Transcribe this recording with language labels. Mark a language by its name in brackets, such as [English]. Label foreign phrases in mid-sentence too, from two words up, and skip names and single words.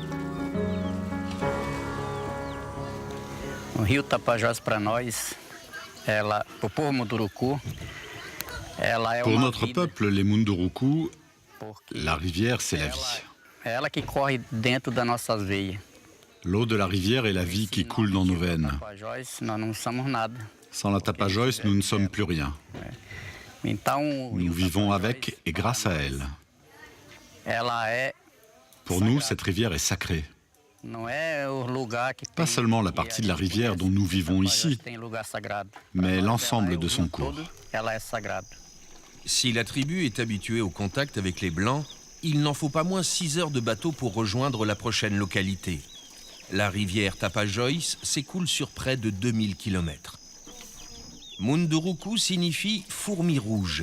[Portuguese] O rio Tapajós para nós, o povo Munduruku, [French] Pour notre peuple, les Munduruku, la rivière, c'est la vie. [Portuguese] ela que corre dentro das nossas veias. [French] L'eau de la rivière est la vie qui coule dans nos veines. [Portuguese] Tapajós, nós não somos nada. [French] Sans la Tapajós, nous ne sommes plus rien. [Portuguese] Então, [French] Nous vivons avec et grâce à elle. [Portuguese] ela [French] Pour nous, cette rivière est sacrée. [Portuguese] não é o lugar que [French] Pas seulement la partie de la rivière dont nous vivons ici, [Portuguese] tem lugar sagrado. [French] mais l'ensemble de son cours. [Portuguese] Ela é sagrada. [French] Si la tribu est habituée au contact avec les Blancs, il n'en faut pas moins 6 heures de bateau pour rejoindre la prochaine localité. La rivière Tapajós s'écoule sur près de 2000 km. Munduruku signifie fourmi rouge.